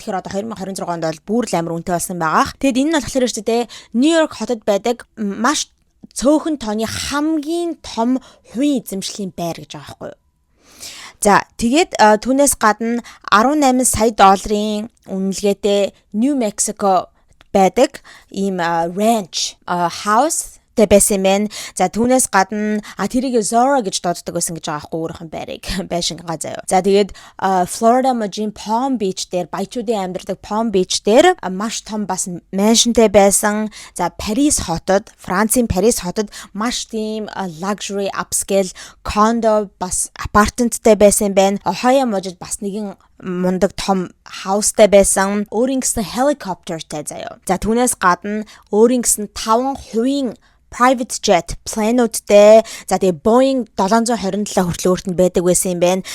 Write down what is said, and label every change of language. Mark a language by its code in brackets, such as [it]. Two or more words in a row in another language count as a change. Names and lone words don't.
[mn] Тэгэхээр одоо 2026 онд бол бүр л амар үнэтэй болсон байгаа. Тэгэд энэ нь болохоор шүү дээ Нью-Йорк хотод байдаг маш цөөхөн тооны хамгийн том хувийн эзэмшлийн байр гэж байгаа байхгүй юу? За тэгээд түүнээс гадна $18 сая үнэлгээтэй New Mexico байдаг ийм [en] ranch house [mn] байсан мэн. За түүнээс гадна тэрийг Zora гэж дууддаг байсан гэж байгаа байхгүй өөрийнх нь байрыг байшингаа заяа. За тэгээд Florida мужийн Palm Beach дээр баячуудын амьдардаг Palm Beach дээр маш том бас mansionтэй байсан. За Францын Парис хотод маш тийм [en] luxury upscale condo [mn] бас апартменттэй байсан байна. Ohio мужид бас нэгэн мундаг том хаустай байсан. Өөрийн гэсэн helicopterтэй заяа. За түүнээс гадна өөрийн гэсэн 5 хувийн [en] private jet [mn] плануудтай. За тэгээ Boeing 727 хүртэл өөрт нь байдаг байсан юм байна.